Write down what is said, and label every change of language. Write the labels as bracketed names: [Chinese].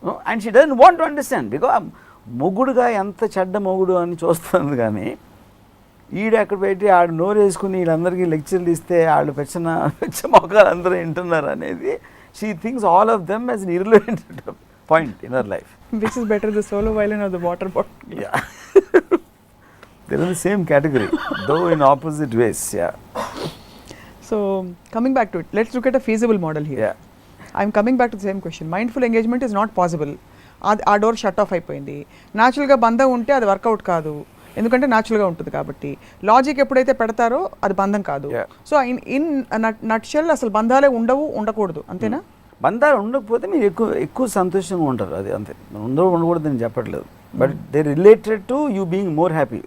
[English] and she doesn't want to understand, [Telugu] because మొగుడుగా ఎంత చెడ్డ మొగుడు అని చూస్తుంది. కానీ ఈడు అక్కడ పెట్టి ఆడు నోరు వేసుకుని వీళ్ళందరికీ లెక్చర్లు ఇస్తే వాళ్ళు పెచ్చ మొక్కలు అందరూ వింటున్నారు అనేది, [English] She thinks all of them as an irrelevant point in her life. Which is better, the solo violin or the water bottle? Yeah. They're in the same category, though in opposite ways. Yeah. So, coming back to it, let's look at a feasible model here. Yeah. I'm coming back to the same question. Mindful engagement is not possible. [Telugu] ఆ door shut off అయిపోయింది. న్యాచురల్గా బంధం ఉంటే అది work out కాదు, ఎందుకంటే న్యాచురల్గా ఉంటుంది కాబట్టి. లాజిక్ ఎప్పుడైతే పెడతారో అది బంధం కాదు. [English] so in nutshell [Telugu] అసలు బంధాలే ఉండకూడదు, అంతేనా? బంధాలు ఉండకపోతే మీరు ఎక్కువ సంతోషంగా ఉంటారు, అది అంతే. ఉండకూడదు అని చెప్పట్లేదు, [English] But they related to you being more happy.